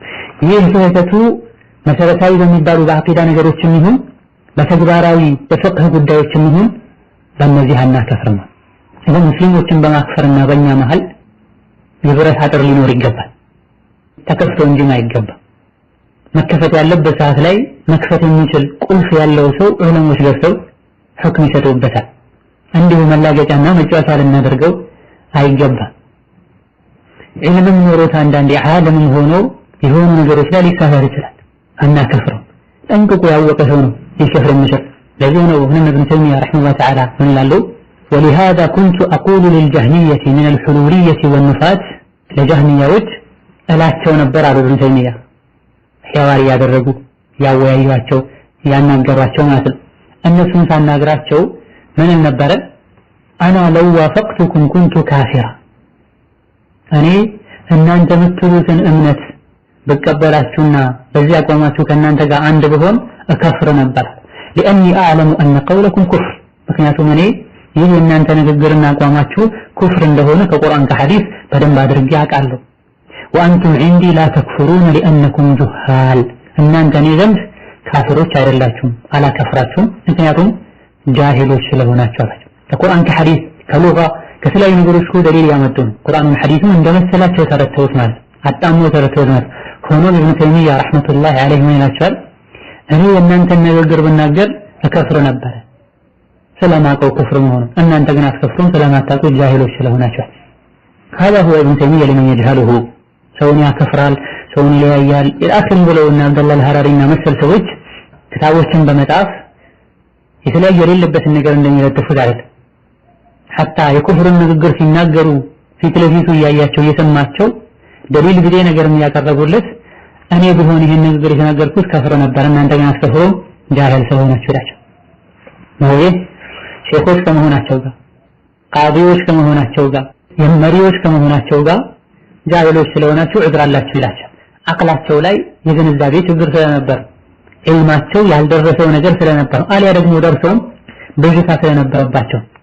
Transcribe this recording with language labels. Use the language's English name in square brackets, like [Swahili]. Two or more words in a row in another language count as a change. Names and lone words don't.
[Amharic] ስህተቱ መሰረታዊ በሚባሉ በአቂዳ ነገሮችም ይሁን በተግባራዊ በፍቅህ ጉዳዮችም ይሁን በእነዚህ አናከፍርም። ስለዚህ ሙስሊሞችን በማክፈርና በእኛ መሃል የብረት አጥር ሊኖር ይገባል። ተከፍቶ እንጂ ማይገባ መከፈት ያለበት ሰዓት ላይ መክፈት የሚችል ቁልፍ ያለው ሰው ዑለሞች ገብተው ሁክም ይሰጡበታል። እንዲሁ መላገጫና መጫወቻ ልናደርገው አይገባም። ዒልምም ኖሮት አንዳንዴ ዓለምም ሆኖ የሆኑ ነገሮች ላይ ሊሳሳት ይችላል። አናከፍረው። ጠንቅቆ ያወቀ ሰው ነው ሊከፍር የሚችል። ለዚህ ነው ابن تيمية [Arabic] رحمه الله تعالى [Amharic] ምን ይላሉ? [Arabic] ولهذا كنت أقول للجهمية من الحلولية والنفاة [Amharic] ለጀህሚያዎች እላቸው ነበር አሉ ابن تيمية ሒዋር ያደረጉ ያወያዩአቸው ያናገሯቸው ማለት ነው። እነሱን ሳናግራቸው ምን ነበረ? [Arabic] أنا لو وافقتكم كنت كافرا፣ [Amharic] እኔ እናንተ የምትሉትን እምነት በቀበላችሁና በዚያ አቋማችሁ ከእናንተ ጋር አንድ ብሆን እከፍር ነበር። لأني [Arabic] أعلم أن قولكم كفر፣ [Amharic] ምክንያቱም እኔ ይህ የእናንተ ንግግርና አቋማችሁ ኩፍር እንደሆነ ከቁርአን ከሐዲስ በደንብ አድርጌ አውቃለሁ። [Arabic] وأنتم عندي لا تكفرون لأنكم جهال፣ [Amharic] እናንተ እኔ ዘንድ ካፊሮች አይደላችሁም አላከፍራችሁም ምክንያቱም ጃሂሎች ስለሆናችሁ አላቸው። ከቁርአን ከሐዲስ ከሉጋ ከተለያዩ ነገሮች ደሊል ያመጡ ነው። ቁርአኑን ሐዲሱን እንደመሰላቸው ተረተውት ማለት አጣሞ ተረተውት ማለት ሆኖ ابن تيمية [Arabic] رحمة الله عليه [Amharic] ምን ይላቸዋል? እኔ የእናንተን ንግግር ብናገር እከፍር ነበር ስለማውቀው ኩፍር መሆኑ፣ እናንተ ግን አትከፍሩም ስለማታውቁ ጃሂሎች ስለሆናችሁ። [Arabic] هذا هو ابن تيمية لمن يجهله። [Amharic] ሰውን ያከፍራል፣ ሰውን ይለያያል ኢላክን ብለውና አብዱላህ አልሐራሪና መሰል ሰዎች ክታቦችን በመጣፍ የተለያየ የሌለበትን ነገር እንደሚለጥፉት አይደል። حتى የኩፍርን ንግግር ሲናገሩ ፊት ለፊቱ እያያቸው እየሰማቸው ደሊል ቢጤ ነገር የሚያቀርቡለት እኔ ቢሆን ይሄን ንግግር የተናገርኩት ከፍረ ነበር እናንተ ግን አትከፍሩም ጃሂል ስለሆናችሁ ይላቸው ነው። ሼኾች ከመሆናቸው ጋር ቃዲዎች ከመሆናቸው ጋር የመሪዎች ከመሆናቸው ጋር ጃሂሎች ስለሆናችሁ ዑድር አላችሁ ይላቸው። አቅላቸው ላይ የግንዛቤ ችግር ስለነበር ዒልማቸው ያልደረሰው ነገር ስለነበር አልያ ደግሞ ደርሰውም በጅታ ስለነበረባቸው